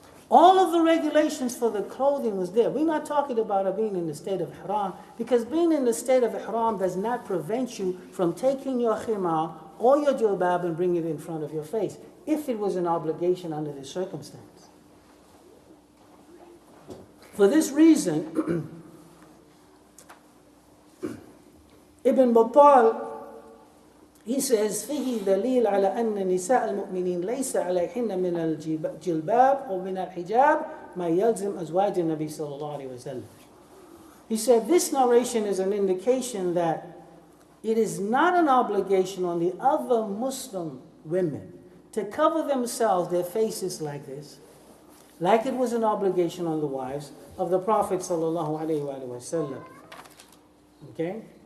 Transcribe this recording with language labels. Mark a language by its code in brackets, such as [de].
[en] All of the regulations for the clothing was there. We're not talking about her being in the state of ihram, because being in the state of ihram does not prevent you from taking your khimar or your jilbab and bringing it in front of your face, if it was an obligation under this circumstance. For this reason, Ibn Battal, he says, [ar] فيه دليل على أن نساء المؤمنين ليس عليهن من الجلباب أو من الحجاب ما يلزم أزواج النبي صلى الله عليه وسلم. [en] He said, this narration is an indication that it is not an obligation on the other Muslim women to cover themselves, their faces like this, like it was an obligation on the wives of the Prophet sallallahu alaihi wasallam. Okay?